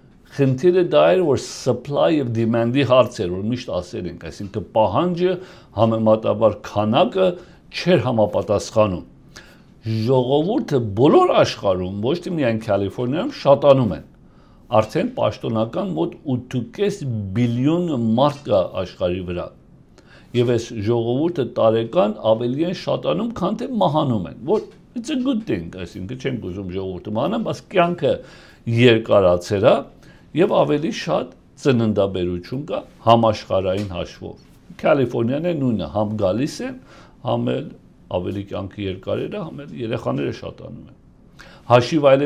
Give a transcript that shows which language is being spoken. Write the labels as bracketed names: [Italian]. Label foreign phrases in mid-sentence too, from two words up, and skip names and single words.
[Armenian] խնդիրը դա էր, որ supply եւ demand-ի հարց էր, որ միշտ ասել ենք, այսինքն պահանջը համեմատաբար քանակը չէր համապատասխանում։ Ժողովուրդը բոլոր աշխարհում, ոչ թե միայն Կալիֆոռնիայում, շատանում են։ Արդեն պաշտոնական մոտ 8.5 բիլիոն մարդ կա աշխարհի վրա։ Եվ այս ժողովուրդը տարեկան ավելի են շատանում, քան թե մահանում են, որ it's [English] a good thing, [Armenian] այսինքն չենք ուզում ժողովուրդը մահանա, բայց կյանքը երկարացել է եւ ավելի շատ ծննդաբերություն կա համաշխարհային հաշվով։ Կալիֆոռնիան է նույնը, համ գալիս են, համ էլ ավելի կյանքը երկարել է, համ էլ երեխաները շատանում են։ Հաշիվ այլեմ